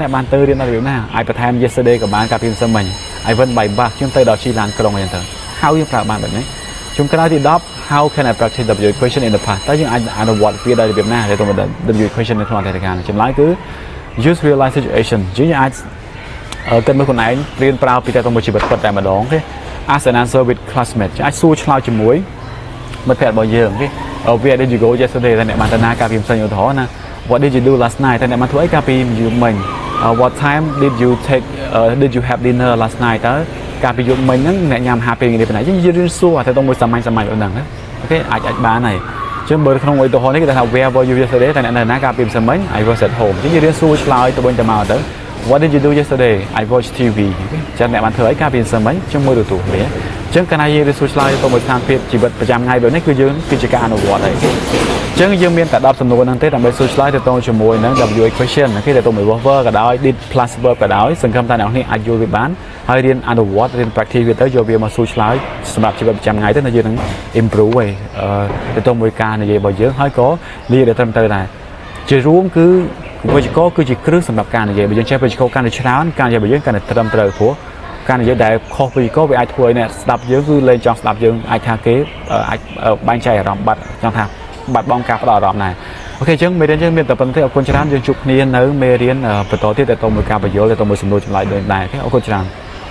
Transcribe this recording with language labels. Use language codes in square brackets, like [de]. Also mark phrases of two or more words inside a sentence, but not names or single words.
[km] អ្នកបានទៅរៀនដល់របៀបណាអាចបន្ថែម yesterday ក៏បានកាលពីម្សិលមិញ [en] I went by bus [km] ខ្ញុំទៅដល់ជីឡានក្រុងអញ្ចឹងទៅ How យើងប្រើបានបែបនេះជុំក្រោយ ទី10 [en] How can I practice WA question in the past [km] តើយើងអាចអនុវត្តវាដល់របៀបណាទៅទៅ [en] WA question [km] នៅក្នុងអតីតកាលចម្លើយគឺ [en] use real life situation [km] យើងអាចគិតមើលខ្លួនឯងរៀនប្រើពីតែទៅមួយជីវិតពិតតែម្ដងទេ [en] Ask and answer with classmates [km] អាចសួរឆ្លើយជាមួយមិត្តភក្តិរបស់យើងទេ [en] Where did you go yesterday [km] តើអ្នកបានទៅណាកាលពីម្សិលមិញឧទាហរណ៍ណា [en] What did you do last night [km] តើអ្នកបានធ្វើអីកាលពីយប់មិញ [en] What time did you have dinner last night [km] តើកាលពីយប់មិញហ្នឹងអ្នកញ៉ាំអាហារពេលនេះប៉ុណ្ណាយើងរៀនសួរតែទៅមួយសាមញ្ញៗប៉ុណ្ណឹងអូខេអាចបានហើយជាងបើក្នុងឧទាហរណ៍នេះគេថា [en] Where were you yesterday [km] តើអ្នកនៅណាកាលពីម្សិលមិញ [en] I was at home [km] យើង រៀនសួរឆ្លើយទៅវិញទៅមកទៅ [en] What did you do yesterday I watched TV [km] ចឹងអ្នកបានធ្វើអីកាលពីម្សិលមិញជាមួយទូរទស្សន៍នេះចឹងកាលណាយើងរៀនសួរឆ្លើយទៅមួយស្ថានភាពជីវិតប្រចាំថ្ងៃដូចនេះគឺយើងគឺជាការអនុវត្តហើយចឹងយើងមានតែ10សំណួរហ្នឹងទេដើម្បីសួរឆ្លើយទៅត ងជាមួយនឹង [en] WA question [km] គេទៅមួយ verb ក៏ដោយ [en] did plus verb [km] ក៏ដោយសង្ឃឹមថាអ្នកនេះអាចយល់វាបានហើយរៀនអនុវត្តរៀន practice វាទៅយកវាមកសួរឆ្លើយសម្រាប់ជីវិតប្រចាំថ្ងៃទៅយើងនឹង improve ឯទៅតងមួយការនិយាយរបស់យើងហើយក៏និយាយទៅត្រឹមត្រូវដែរជារួមគឺវិជ្ជាគឺជាគ្រឹះសម្រាប់ការនិយាយបើយើងចេះវិជ្ជាកាន់តែច្រើនការនិយាយរបស់យើងកាន់តែត្រឹមត្រូវព្រោះការនិយាយដែលខុសវិជ្ជាវាអាចធ្វើឲ្យអ្នកស្ដាប់យើងគឺលែងចង់ស្ដាប់យើងអាចថាគេអាចបែងចែកអារម្មណ៍បាត់ចង់ថាបាត់បង់ការផ្ដោតអារម្មណ៍ដែរអូខេអញ្ចឹងមេរៀនយើងមានតែប៉ុណ្្នឹងទេអរគុណច្រើនយើងជួបគ្នានៅមេរៀនបន្តទៀតទៅមួយការបញ្យល់ទៅមួយសំណួរចម្លើយដូចដែរអូខេអរគុណច្រើន